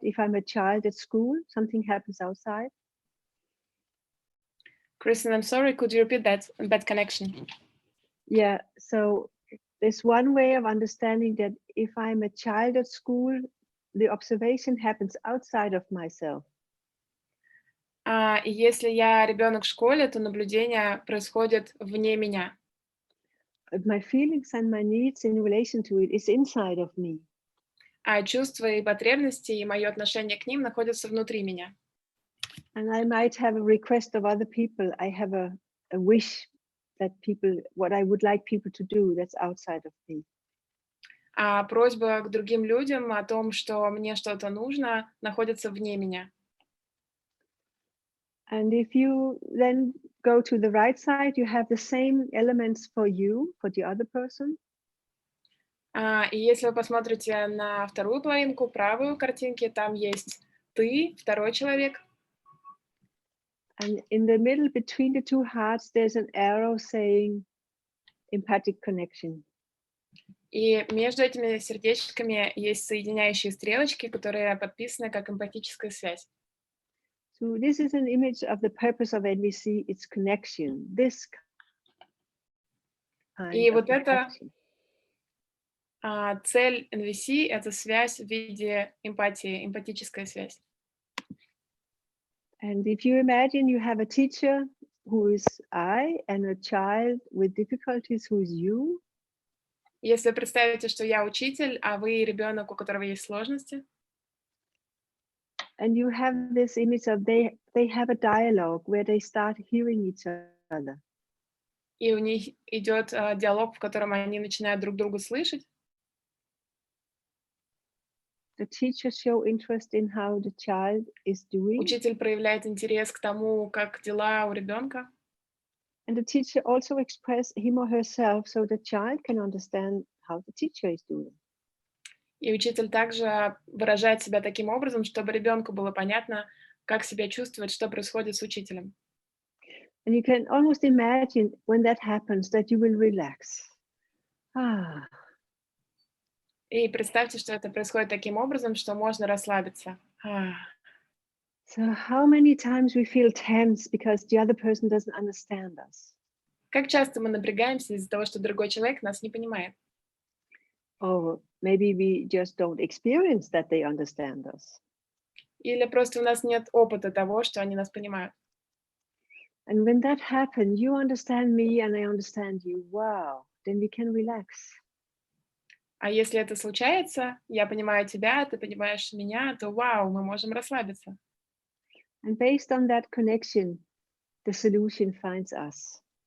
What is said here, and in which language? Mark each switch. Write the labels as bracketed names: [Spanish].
[English] If I'm a child at school, something happens outside. Kristen, I'm sorry, could you repeat that connection? Yeah, so there's one way of understanding that if I'm a child at school, the observation happens outside of myself. [Russian] И если я ребенок в школе, то наблюдение происходит вне меня. [English] But my feelings and my needs in relation to it is inside of me. [Russian] А чувства и потребности, и мое отношение к ним находятся внутри меня. [English] And I might have a request of other people. I have a wish that people, what I would like people to do, that's outside of me. [Russian] А просьба к другим людям о том, что мне что-то нужно, находится вне меня. [English] And if you then go to the right side, you have the same elements for you, for the other person. [Russian] И если вы посмотрите на вторую половинку, правую картинки, там есть ты, второй человек. [English] And in the middle between the two hearts, there's an arrow saying empathic connection. [Russian] И между этими сердечками есть соединяющие стрелочки, которые подписаны как эмпатическая связь. [English] So this is an image of the purpose of NVC, it's connection. This kind [Russian] И [English] of [Russian] вот это [English] connection. [Russian] цель NVC — это связь в виде эмпатии, эмпатическая связь. [English] And if you imagine you have a teacher who is I and a child with difficulties who is you. [Russian] Если вы представите, что я учитель, а вы ребенок, у которого есть сложности. [English] And you have this image of they have a dialogue where they start hearing each other. [Russian] И у них идет диалог, в котором они начинают друг друга слышать. [English] The teacher show interest in how the child is doing. [Russian] Учитель проявляет интерес к тому, как дела у ребенка. [English] And the teacher also express him or herself so the child can understand how the teacher is doing. [Russian] И учитель также выражает себя таким образом, чтобы ребенку было понятно, как себя чувствовать, что происходит с учителем. [English] And you can almost imagine when that happens that you will relax. [Russian] И представьте, что это происходит таким образом, что можно расслабиться. [English] So how many times we feel tense because the other person doesn't understand us? [Russian] Как часто мы напрягаемся из-за того, что другой человек нас не понимает? [English] Or maybe we just don't experience that they understand us. [Russian] Или просто у нас нет опыта того, что они нас понимают. [English] And when that happens, you understand me and I understand you. Wow, then we can relax. [Russian] А если это случается, я понимаю тебя, ты понимаешь меня, то вау, мы можем расслабиться. [English] And based on that connection, the solution finds us.